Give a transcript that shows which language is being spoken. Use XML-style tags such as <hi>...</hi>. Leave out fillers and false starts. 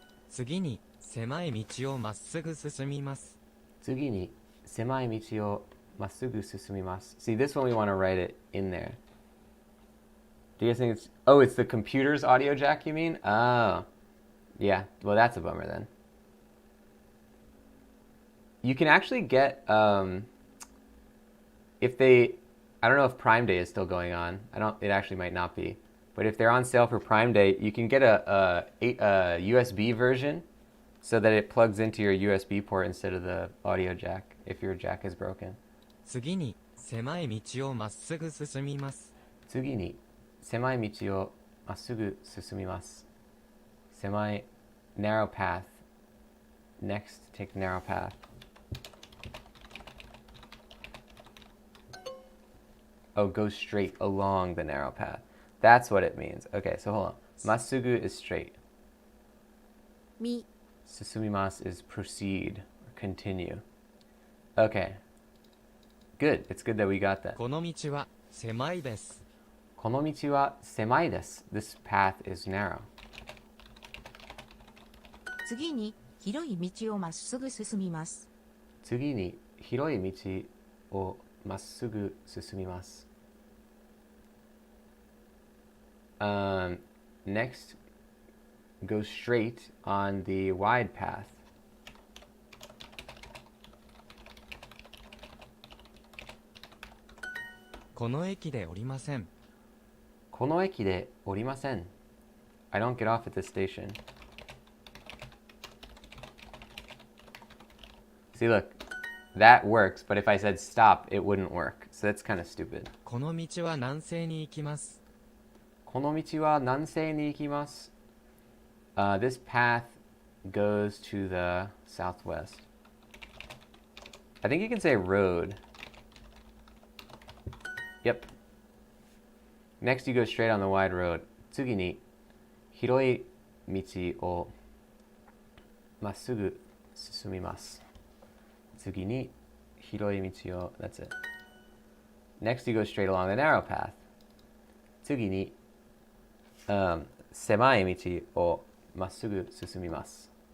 <ja>次に狭い道をまっすぐ進みます。次に狭い道をまっすぐ進みます。</ja> <en>See, this one we want to write it in there. Do you guys think it's... Oh, it's the computer's audio jack, you mean? Oh. Yeah, well, that's a bummer then. You can actually get... if they, I don't know if Prime Day is still going on. It actually might not be. But if they're on sale for Prime Day, you can get a USB version so that it plugs into your USB port instead of the audio jack if your jack is broken.</en> <ja>次に狭い道をまっすぐ進みます。次に狭い道をまっすぐ進みます。</ja> <en>狭い narrow path. Next, take the narrow path. Oh, go straight along the narrow path. That's what it means. Okay, so hold on. Masugu is straight. み Susumimasu is proceed or continue. Okay. Good. It's good that we got that.</en> <ja>この道は狭いです。この道は狭いです.</ja> <en>This path is narrow.</en> <ja>次に広い道をまっすぐ進みます。次に広い道をまっすぐ進みます。</ja> <en>Next, go straight on the wide path.</en> <ja>この駅で降りません。この駅で降りません.</ja> <en>I don't get off at this station. See, look, that works, but if I said stop, it wouldn't work. So that's kind of stupid.</en> <ja>この道は南西に行きます。この道は南西に行きます.</ja> <en>This path goes to the southwest. I think you can say road. Yep. Next, you go straight on the wide road.</en> <ja>次に広い道をまっすぐ進みます。次に広い道を</ja> <en>That's it. Next, you go straight along the narrow path.</en> <ja>次に、狭い道をまっすぐ進みます。</ja>